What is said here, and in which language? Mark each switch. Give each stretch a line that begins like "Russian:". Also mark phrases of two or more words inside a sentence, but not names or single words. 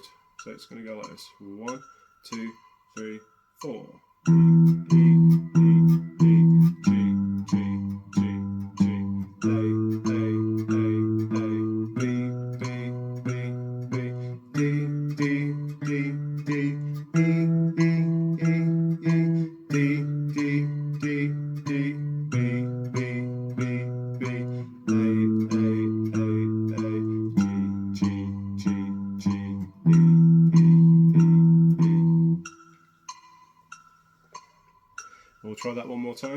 English: So it's going to go like this: 1, 2, 3, 4. E, E, E, E, G, G, G, G, A, A, A, A, B, B, B, B, D, D, D, D, E, E, E, E, D, D, D, D, B, B, B, B, A, A, G, G, G, E, E, E, E. We'll try that one more time.